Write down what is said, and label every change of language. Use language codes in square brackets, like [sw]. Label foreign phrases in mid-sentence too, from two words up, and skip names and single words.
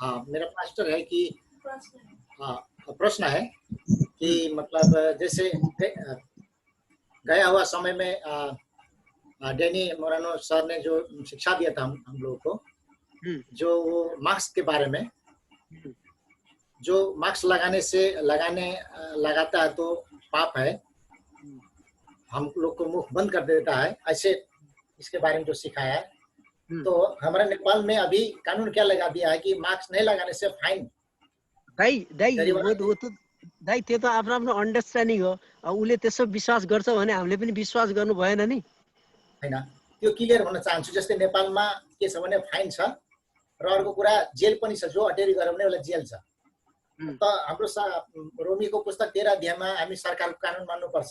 [hi] हाँ मेरा पास्टर है कि हाँ प्रश्न है कि मतलब जैसे गया हुआ समय में डैनी मोरानो सर ने जो शिक्षा दिया था हम लोगों को, जो वो मास्क के बारे में, जो मास्क लगाता है तो पाप है, हम लोग को मुख बंद कर देता है, ऐसे इसके बारे में जो सिखाया है. तो हमारे नेपाल में अभी कानून क्या लगा दिया है कि मास्क नहीं लगाने से फाइन. वो तो [ne] दाइ त्यो त आफ्नो आफ्नो अन्डरस्ट्यान्डिङ हो. उसले त्यसो विश्वास गर्छ भने हामीले पनि विश्वास गर्नु भएन नि हैन. त्यो क्लियर हुन चाहन्छु. जस्तै नेपालमा के छ भने फाइन छ र अर्को कुरा जेल पनि छ. जो अटेरी गर्यो भने उसलाई जेल छ. त हाम्रो रोमीको पुस्तक 13 अध्यायमा हामी सरकारको कानुन मान्नुपर्छ.